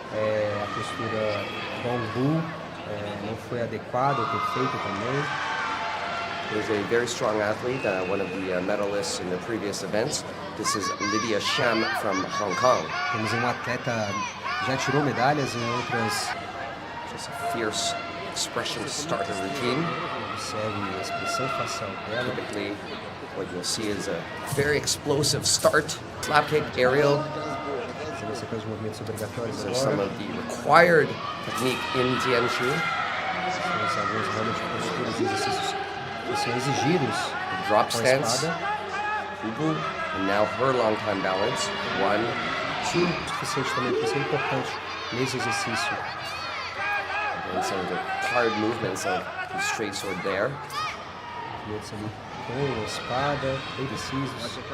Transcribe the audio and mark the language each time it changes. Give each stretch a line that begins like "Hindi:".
Portuguese: A postura bambu não foi adequada ou perfeita também.
English: There's a very strong athlete, one of the medalists in the previous events. This is Lydia Sham from Hong Kong.
Portuguese: Temos uma atleta já tirou medalhas em outras.
English: Just a fierce expression to start her routine.
Portuguese: Observe a expressão facial dela.
English: Typically, what you'll see is a very explosive start, slap kick, aerial. These are some of the required technique in Jianshu. Drop stance, Ubu, and now her long time balance. 1, 2.
Portuguese: Suficiente também, isso é importante nesse exercício.
English: And some of the hard movements of the straight sword there.
Portuguese: Com a espada, bem precisos.